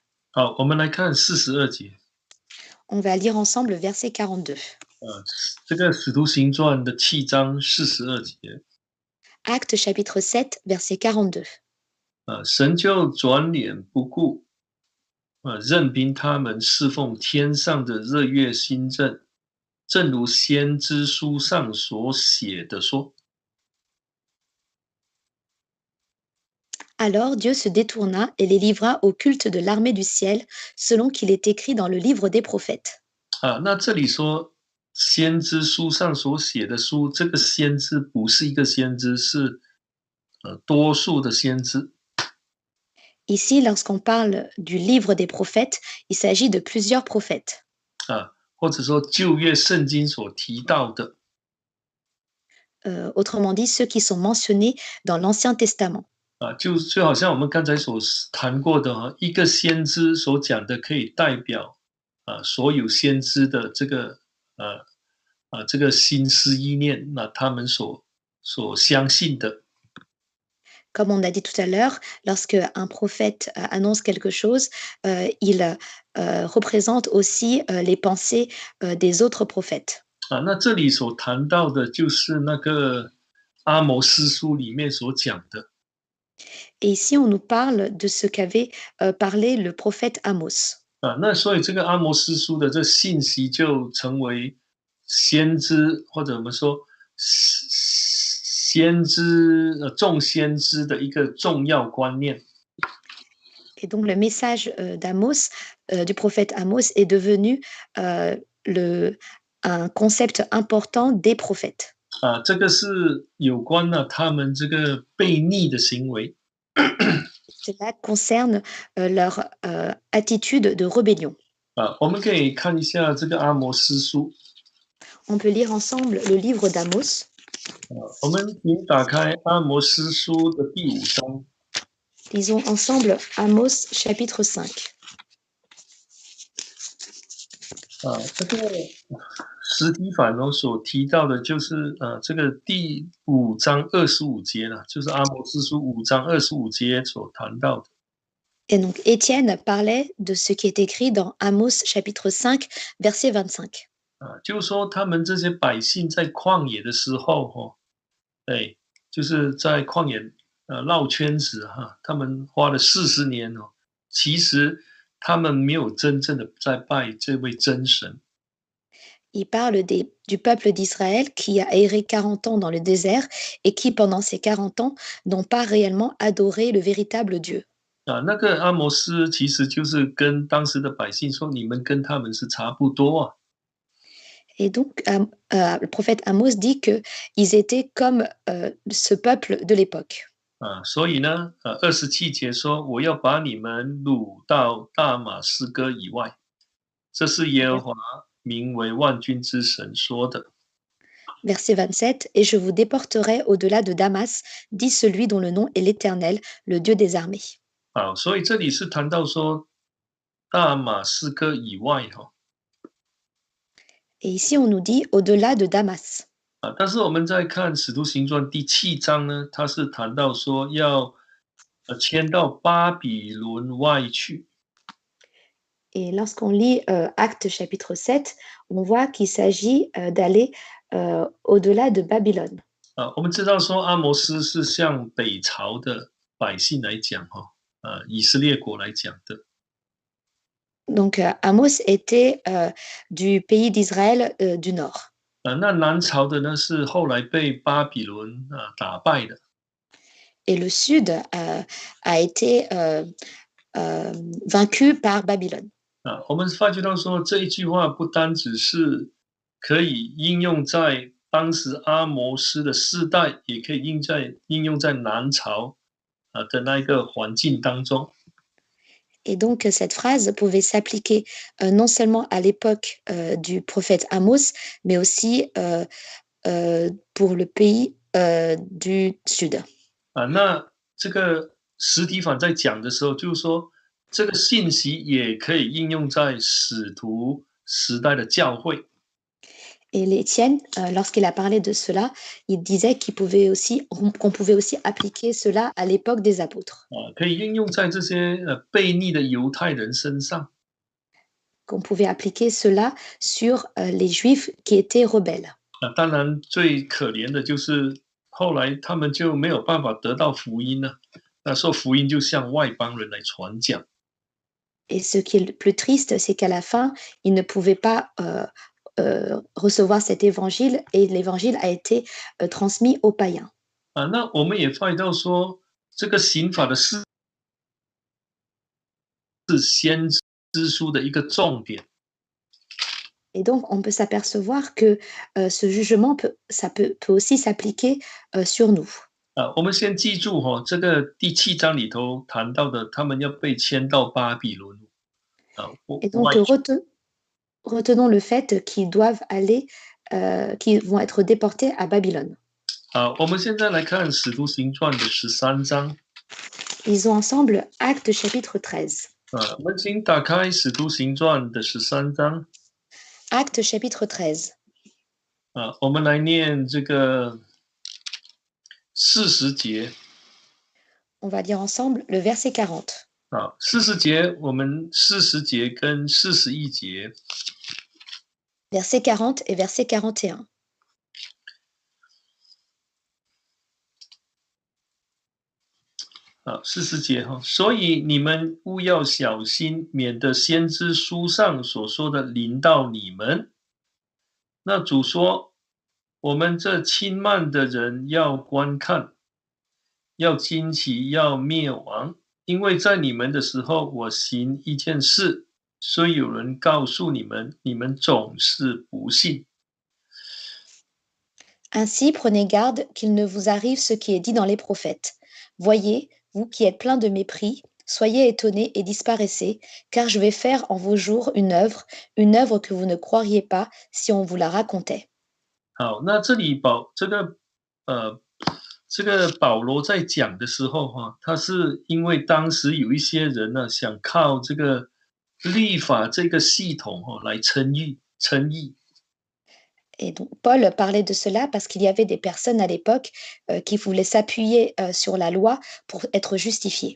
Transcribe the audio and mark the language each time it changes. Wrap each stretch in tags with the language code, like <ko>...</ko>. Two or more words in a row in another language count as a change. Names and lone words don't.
<zh>好，我们来看42节。</zh> <fr>On va lire ensemble le verset 42.</fr> <zh>这个使徒行传的7章42节。</zh> <fr>Actes chapitre 7, verset 42.</fr> <zh>神就转脸不顾，任凭他们侍奉天上的日月星辰，正如先知书上所写的说。</zh> <fr>Alors Dieu se détourna et les livra au culte de l'armée du ciel, selon qu'il est écrit dans le livre des prophètes.</fr> <zh>那这里说先知书上所写的书，这个先知不是一个先知，是多数的先知。</zh> <fr>Ici, lorsqu'on parle du livre des prophètes, il s'agit de plusieurs prophètes.</fr> <zh>或者说旧约圣经所提到的。</zh> <fr>Autrement dit, ceux qui sont mentionnés dans l'Ancien Testament.</fr> <zh>就好像我们刚才所谈过的一个先知所讲的，可以代表所有先知的这个心思意念，那他们所相信的。</zh> <fr>Comme on a dit tout à l'heure, lorsque un prophète annonce quelque chose, il représente aussi les pensées des autres prophètes.</fr> <zh>那这里所谈到的就是那个阿摩司书里面所讲的。</zh> <fr>Et ici, on nous parle de ce qu'avait parlé le prophète Amos.</fr> <zh>那所以这个阿摩司书的这信息就成为先知，或者我们说众先知的一个重要观念。</zh> <fr>Et donc le message, d'Amos, du prophète Amos est devenu, le un concept important des prophètes.</fr> <zh>这个是有关了他们这个悖逆的行为。</zh> <fr>Cela concerne, leur, attitude de rébellion.</fr> <zh>我们可以看一下这个阿摩斯书。</zh> <fr>On peut lire ensemble le livre d'Amos.</fr> <zh>我们请打开阿摩斯书的第5章。</zh> <fr>Lisons ensemble Amos chapitre 5.</fr> <zh>这个实体反所提到的就是这个第5章25节了，就是阿摩斯书5章25节所谈到的。</zh> <fr>Et donc Étienne parlait de ce qui est écrit dans Amos chapitre 5 verset 25.</fr> <zh>就是说他们这些百姓在旷野的时候，就是在旷野绕圈子他们花了40年其实他们没有真正的在拜这位真神。</zh> <fr>Il parle du peuple d'Israël qui a erré 40 ans dans le désert et qui, pendant ces 40 ans, n'ont pas réellement adoré le véritable Dieu.</fr> <zh>那个阿摩斯其实就是跟当时的百姓说，你们跟他们是差不多。</zh> <fr>Et donc, le prophète Amos dit qu'ils étaient comme ce peuple de l'époque.</fr> <zh>所以呢，27节说，我要把你们掳到大马士革以外，这是耶和华名为万军之神说的。</zh> <fr>Verset 27, et je vous déporterai au-delà de Damas, dit celui dont le nom est l'Éternel, le Dieu des armées.</fr> <zh>所以这里是谈到说大马士革以外</zh> <fr>Et ici, on nous dit au-delà de Damas.</fr> <zh>但是我们在看使徒行传第7章呢，它是谈到说要迁到巴比伦外去。</zh> <fr>Et lorsqu'on lit Actes chapitre 7, on voit qu'il s'agit d'aller au-delà de Babylone.</fr> <zh>我们知道说阿摩斯是向北朝的百姓来讲以色列国来讲的。</zh> <fr>Donc Amos était du pays d'Israël du nord.</fr> <zh>那南朝的呢是后来被巴比伦打败的。</zh> <fr>Et le sud a été vaincu par Babylone.</fr> <zh>我们发觉到说这一句话不单只是可以应用在当时阿摩斯的世代，也可以应用在南朝的那一个环境当中。</zh> <fr>Et donc, cette phrase pouvait s'appliquer non seulement à l'époque du prophète Amos, mais aussi pour le pays du sud.</fr> <zh>那这个实体反在讲的时候，就是说这个信息也可以应用在使徒时代的教会。</zh> <fr>Et l'Étienne, lorsqu'il a parlé de cela, il disait qu'on pouvait aussi appliquer cela à l'époque des apôtres.</fr> <zh>可以应用在这些悖逆的犹太人身上。</zh> <fr>Qu'on pouvait appliquer cela sur les Juifs qui étaient rebelles.</fr> <zh>当然，最可怜的就是后来他们就没有办法得到福音了。那时候福音就向外邦人来传讲。</zh> <fr>Et ce qui est le plus triste, c'est qu'à la fin, ils ne pouvaient pas recevoir cet évangile et l'évangile a été transmis aux païens.</fr> <zh>那我们也发现到说，这个刑法的是先知书的一个重点。</zh> <fr>Et donc, on peut s'apercevoir que ce jugement peut aussi s'appliquer sur nous.</fr> <zh>我们先记住这个第7章里头谈到的，他们要被迁到巴比伦。</zh> <fr>Et donc, retenons le fait qu'ils doivent aller, qu'ils vont être déportés à Babylone.</fr> <zh>我们现在来看使徒行传的13章。</zh> <fr>Lisons ensemble Actes chapitre 13.</fr> <zh>我们请打开使徒行传的13章。</zh> <fr>Actes chapitre 13.</fr> <zh>我们来念这个40节。</zh> <fr>On va lire ensemble le verset 40.</fr> <zh>40 节，我们40节跟41节。</zh> <fr>Verset 40 et verset 41.</fr> <zh>40 节所以你们务要小心，免得先知书上所说的临到你们。那主说， 我们这轻慢的人要观看，要惊奇，要灭亡。因为在你们的时候，我行一件事，虽有人告诉你们，你们总是不信。</zh> <fr>Ainsi, prenez garde qu'il ne vous arrive ce qui est dit dans les prophètes. Voyez, vous qui êtes pleins de mépris, soyez étonnés et disparaissez, car je vais faire en vos jours une œuvre que vous ne croiriez pas si on vous la racontait.</fr> <zh>好，那这里呃，这个保罗在讲的时候哈，他是因为当时有一些人呢，想靠这个律法这个系统哈来称义。</zh> <fr>Et donc, Paul parlait de cela parce qu'il y avait des personnes à l'époque qui voulaient s'appuyer sur la loi pour être justifiés.</fr>